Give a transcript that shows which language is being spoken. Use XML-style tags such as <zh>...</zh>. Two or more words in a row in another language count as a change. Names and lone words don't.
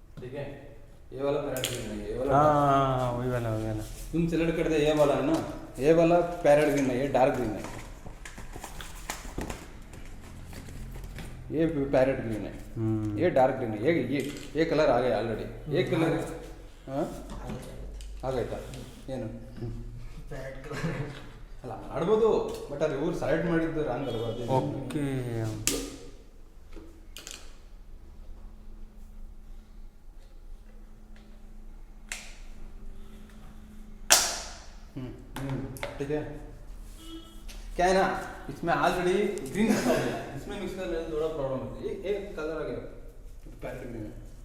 <hi>ठीक है, ये वाला</hi> <en>parrot green</en> <hi>नहीं है, ये वाला हाँ वही वाला वही वाला। तुम सेलेक्ट कर दे ये वाला है ना, ये वाला</hi> <en>parrot green</en> <hi>है, ये</hi> <en>dark green</en> <hi>है, ये</hi> <en>parrot green</en> <hi>है, ये</hi> <en>dark green</en> <hi>है, ये कलर आ गया ऑलरेडी, ये कलर हाँ</hi> <kn>ಆಗಾಯ್ತಾ ಏನು ಅಲ್ಲ ಆಡ್ಬೋದು, ಬಟ್ ಅದು ಇವ್ರು ಸೆಲೆಕ್ಟ್ ಮಾಡಿದ್ದು ರಾಂಗ್ ಅಲ್ವಾ ಅದು. ಓಕೆ</kn> <hi>ठीक है, क्या है ना इसमें</hi> <en>already green mix</en> <hi>हो गया, इसमें मिक्स करने में थोड़ा प्रॉब्लम है, ये एक कलर आ गया</hi> <en>parrot green</en> <hi>में।</hi>